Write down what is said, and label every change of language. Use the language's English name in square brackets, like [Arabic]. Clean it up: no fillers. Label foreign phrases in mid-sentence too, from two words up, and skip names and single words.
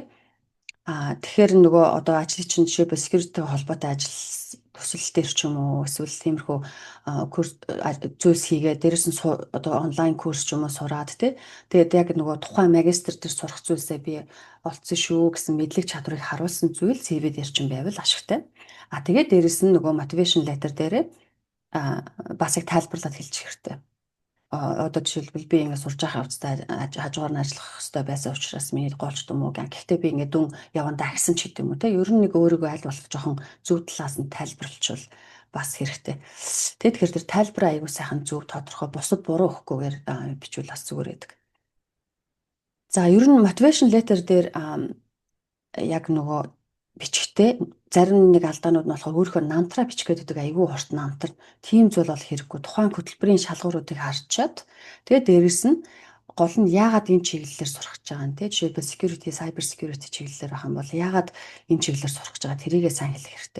[Mongolian] Тэгэхээр нөгөө одоо ажлын чинь жишээлбэл security-тэй холбоотой ажил төсөл дээр ч юм уу эсвэл тиймэрхүү курс зүйлс хийгээ дээрээс нь одоо онлайн курс ч юм уу сураад тий. Тэгээд яг нөгөө тухайн магистр дээр сурах зүйлсээ би олцсон шүү гэсэн мэдлэг чадварыг харуулсан зүйл CV дээр ч юм байвал ашигтай. Тэгээд дээрээс нь нөгөө [English] motivation letter [Mongolian] дээрээ бас их тайлбарлаад хэлчих хэрэгтэй. Одоо жишээлбэл би ингээд сурж байгаа явцдаа хажуугаар нь ажиллах хэрэгтэй байсан учраас миний голч дүм үү гэх. Гэхдээ би ингээд дүн явандаа агсан ч гэдэг юм уу те. Ер нь нэг өөрийгөө аль болох жоохон зөв талаас нь тайлбарлавал бас хэрэгтэй. Тэгэхээр тэр тайлбар аягүй сайхан зөв тодорхой бусад буруу өгөхгүйгээр бичвэл бас зүгээр байдаг. За ер нь [English] motivation letter [Mongolian] дээр яг нөгөө бичгтээ зарим нэг алдаанууд нь болохоор өөрийнхөө намтраа бичих гэдэг айгүй урт намтар. Тийм зүйл бол хэрэггүй. Тухайн хөтөлбөрийн шалгууруудыг харчаад тэгээд дээрэс нь гол нь яагаад энэ чиглэлээр сурах гэж байгаа юм те. Жишээлбэл security, [English] cyber security [Mongolian] чиглэлээр байх юм бол яагаад энэ чиглэлээр сурах гэж байгаа тэрийгээ сайн хэлэх хэрэгтэй.